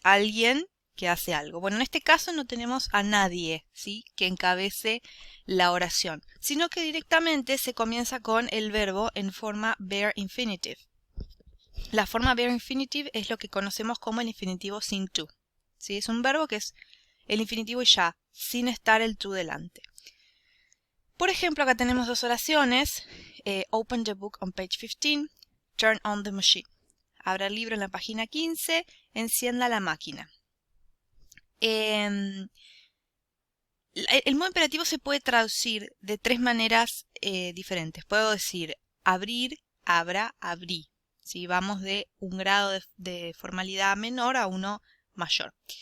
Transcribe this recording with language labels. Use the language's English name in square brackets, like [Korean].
[Spanish] Alguien que hace algo. Bueno, en este caso no tenemos a nadie, ¿sí?, que encabece la oración, sino que directamente se comienza con el verbo en forma bare infinitive. La forma bare infinitive es lo que conocemos como el infinitivo sin to, ¿sí? Es un verbo que es el infinitivo y ya, sin estar el to delante. Por ejemplo, acá tenemos dos oraciones. [English] Open the book on page 15, turn on the machine. [Spanish] Abra el libro en la página 15, encienda la máquina. El modo imperativo se puede traducir de tres maneras diferentes. Puedo decir abrir, abra, abrí. ¿Sí? Vamos de un grado de formalidad menor a uno mayor.